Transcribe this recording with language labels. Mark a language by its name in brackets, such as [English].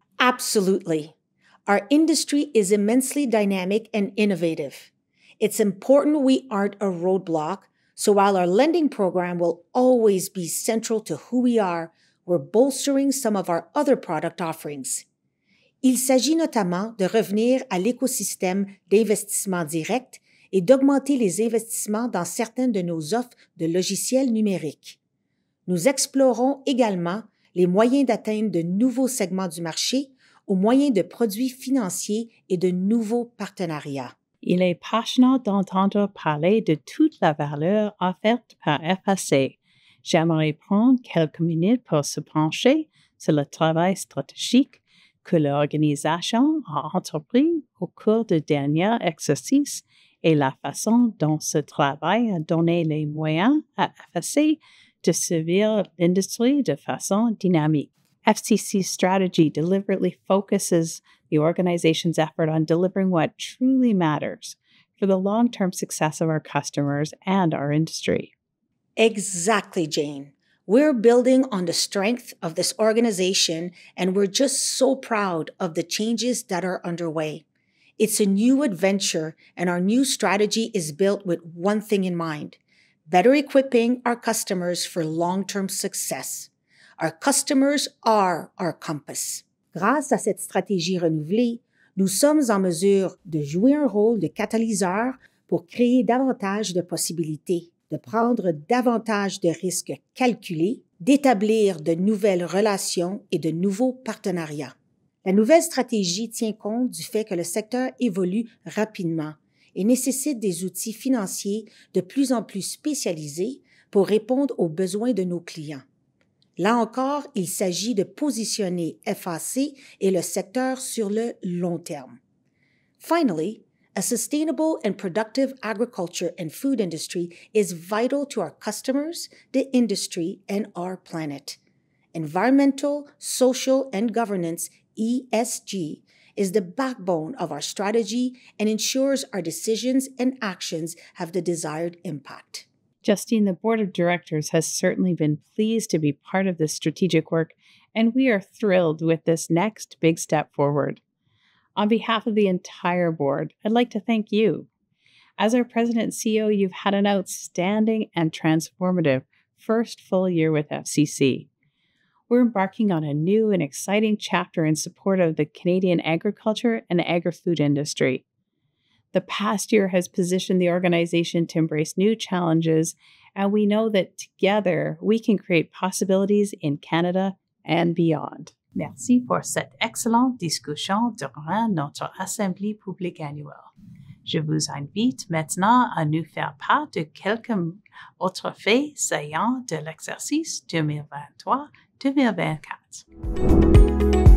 [English] Absolutely. Our industry is immensely dynamic and innovative. It's important we aren't a roadblock, so while our lending program will always be central to who we are, we're bolstering some of our other product offerings. [French] Il s'agit notamment de revenir à l'écosystème d'investissement direct et d'augmenter les investissements dans certaines de nos offres de logiciels numériques. Nous explorons également les moyens d'atteindre de nouveaux segments du marché au moyen de produits financiers et de nouveaux partenariats. Il est passionnant d'entendre parler de toute la valeur offerte par FAC. J'aimerais prendre quelques minutes pour se pencher sur le travail stratégique que l'organisation a entrepris au cours du dernier exercice et la façon dont ce travail a donné les moyens à FAC to servir l'industrie de façon dynamique. [English] FCC's strategy deliberately focuses the organization's effort on delivering what truly matters for the long-term success of our customers and our industry. Exactly, Jane. We're building on the strength of this organization, and we're just so proud of the changes that are underway. It's a new adventure, and our new strategy is built with one thing in mind: better equipping our customers for long-term success. Our customers are our compass. [French] Grâce à cette stratégie renouvelée, nous sommes en mesure de jouer un rôle de catalyseur pour créer davantage de possibilités, de prendre davantage de risques calculés, d'établir de nouvelles relations et de nouveaux partenariats. La nouvelle stratégie tient compte du fait que le secteur évolue rapidement et nécessite des outils financiers de plus en plus spécialisés pour répondre aux besoins de nos clients. Là encore, il s'agit de positionner FAC et le secteur sur le long terme. [English] Finally, a sustainable and productive agriculture and food industry is vital to our customers, the industry, and our planet. Environmental, social, and governance, ESG, is the backbone of our strategy and ensures our decisions and actions have the desired impact. Justine, the board of directors has certainly been pleased to be part of this strategic work, and we are thrilled with this next big step forward. On behalf of the entire board, I'd like to thank you. As our president and CEO, you've had an outstanding and transformative first full year with FCC. We're embarking on a new and exciting chapter in support of the Canadian agriculture and agri-food industry. The past year has positioned the organization to embrace new challenges, and we know that together we can create possibilities in Canada and beyond. [French] Merci pour cette excellente discussion durant notre Assemblée publique annuelle. Je vous invite maintenant à nous faire part de quelques autres faits saillants de l'exercice 2023-2024.